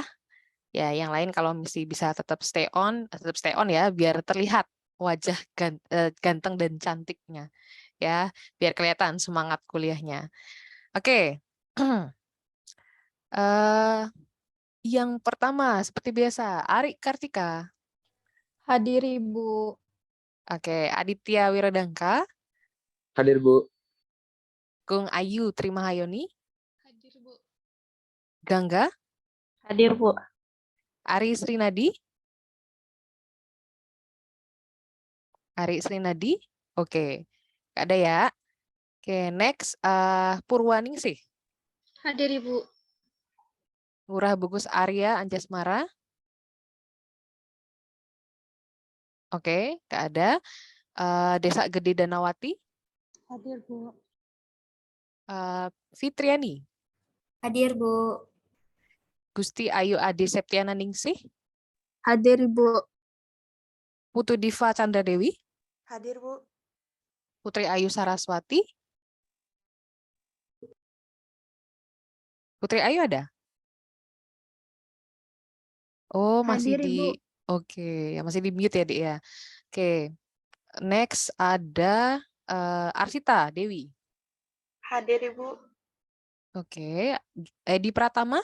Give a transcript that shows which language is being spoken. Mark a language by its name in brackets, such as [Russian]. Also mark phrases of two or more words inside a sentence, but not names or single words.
[Indonesian] Ya, yang lain kalau mesti bisa tetap [English] stay on [Indonesian] ya, biar terlihat wajah ganteng dan cantiknya, ya, biar kelihatan semangat kuliahnya. Oke. Yang pertama, seperti biasa, Ari Kartika. Hadir, Ibu. Oke, Aditya Wiradangka. Hadir, Bu. Gung Ayu Trimahayoni. Hadir, Bu. Gangga. Hadir, Bu. Ari Srinadi. Oke, nggak ada ya. Oke, next, Purwaningsih. Hadir, Ibu. Ngurah Bagus Arya Anjasmara. Oke, nggak ada. Desa Gede Danawati. Hadir, Bu. Fitriani. Hadir, Bu. Gusti Ayu Ade Septiana Ningsih. Hadir, Ibu. Putu Diva Chandra Dewi. Hadir, Bu. Putri Ayu Saraswati. Putri Ayu ada? Oh, masih Hadir, Ibu. Oke, ya masih di mute ya, Dik ya. Oke. Next ada Arsita Dewi. Hadir, Ibu. Oke. Edi Pratama.